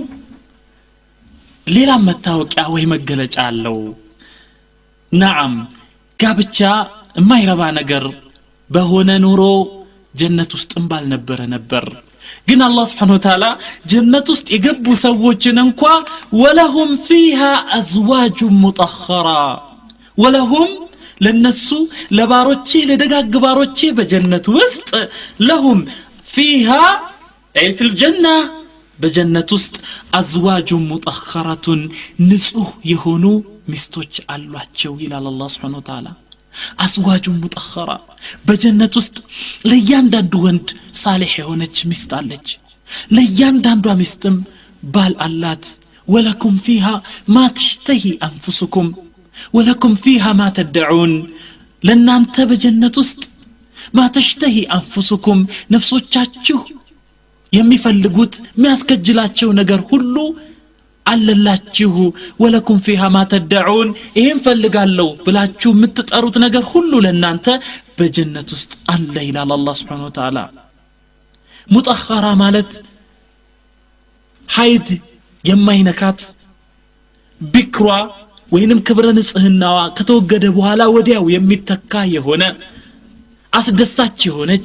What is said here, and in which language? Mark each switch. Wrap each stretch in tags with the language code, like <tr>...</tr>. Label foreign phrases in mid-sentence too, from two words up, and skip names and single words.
<am>ሌላ መታወቂያ ወይ መገለጫ አለው ነዓም ጋብቻ የማይረባ ነገር በሆነ ኑሮ ጀነት ውስጥም ባልነበረ ነበር ግን አላህ</am> <ar>سبحانه وتعالى</ar> <am>ጀነት ውስጥ የገቡ ሰዎችን እንኳን</am> <ar>ولهم فيها ازواج مطهرة</ar> <am>ወለሁም ለነሱ ለባሮቼ ለደጋግ ባሮቼ በጀነት ውስጥ</am> <ar>لهم فيها أي في الجنة</ar> <am>በጀነት ውስጥ</am> <ar>ازواج مطهرة</ar> <am>ንጹህ የሆኑ ሚስቶች አሏቸው ይላል አላህ</am> <ar>سبحانه وتعالى أزواج مطهرة بجنة</ar> <am>ውስጥ ለያንዳንዱ ወንድ ሳሊህ የሆነች ሚስት አለች ለያንዳንዱ ሚስትም ባል አላት</am> <ar>ولكم فيها ما تشتهي أنفسكم ولكم فيها ما تدعون</ar> <am>ለናንተ በጀነት ውስጥ</am> <ar>ما تشتهي أنفسكم</ar> <am>ነፍሶቻችሁ የሚፈልጉት የሚያስከጅላቸው ነገር ሁሉ አለላችሁ</am> <ar>ولكم فيها ما تدعون</ar> <am>ይሄን ፈልጋለሁ ብላችሁ የምትጠሩት ነገር ሁሉ ለናንተ በጀነት ውስጥ አለ ይላል አላህ</am> <ar>سبحانه وتعالى</ar> <am>ሙጠኸራ ማለት ሀይድ የማይነካት ቢክሯ ወይንም ክብረ ንጽህናዋ ከተወገደ በኋላ ወዲያው የሚተካ የሆነ አስደሳች የሆነች</am>